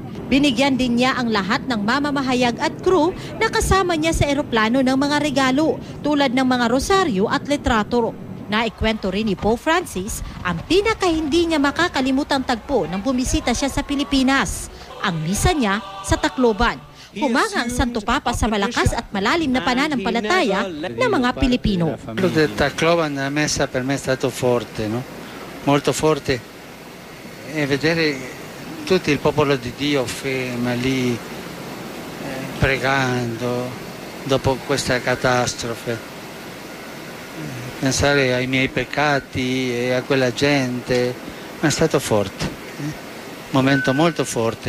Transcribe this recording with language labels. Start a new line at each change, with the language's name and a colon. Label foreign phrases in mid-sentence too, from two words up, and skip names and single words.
Filipino: Binigyan din niya ang lahat ng mamamahayag at crew na kasama niya sa eroplano ng mga regalo tulad ng mga rosaryo at litrato. Naikwento rin ni Pope Francis ang pinaka-hindi niya makakalimutang tagpo nang bumisita siya sa Pilipinas, ang misa niya sa Tacloban. Humanga ang Santo Papa sa malakas at malalim na pananampalataya ng mga Pilipino.
Italian: Quello del Tacloban, la messa per me è stato forte, no? Molto forte, e vedere tutto il popolo di Dio ferma lì pregando dopo questa catastrofe. Pensare ai miei peccati e a quella gente, ma è stato forte, un momento molto forte.